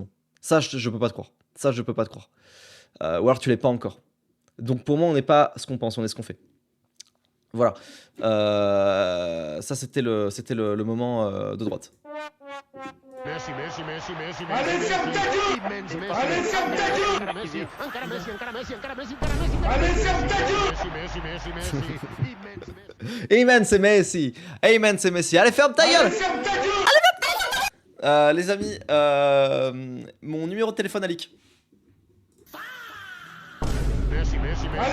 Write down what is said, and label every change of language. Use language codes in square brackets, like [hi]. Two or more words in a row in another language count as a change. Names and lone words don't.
[fr] Ça, je peux pas te croire. Ça, je peux pas te croire. Ou alors tu l'es pas encore. Donc pour moi, on n'est pas ce qu'on pense, on est ce qu'on fait. Voilà. Ça, c'était le moment de droite. Messi, Messi, Messi, Messi, Messi. Allez, ferme ta gueule! [ca] Immens Messi. [fr] Allez, ferme ta gueule! [ca] Encara Messi, encara Messi, encara Messi, encara Messi, encara Messi. [fr] Allez, ferme ta gueule! Messi, Messi, Messi, Messi. [ca] Immens Messi. [fr] Amen, c'est Messi. Amen, c'est Messi. Allez, ferme ta Allez, gueule. ferme ta gueule! Les amis, mon numéro de téléphone a leak. Messi, Messi, Messi.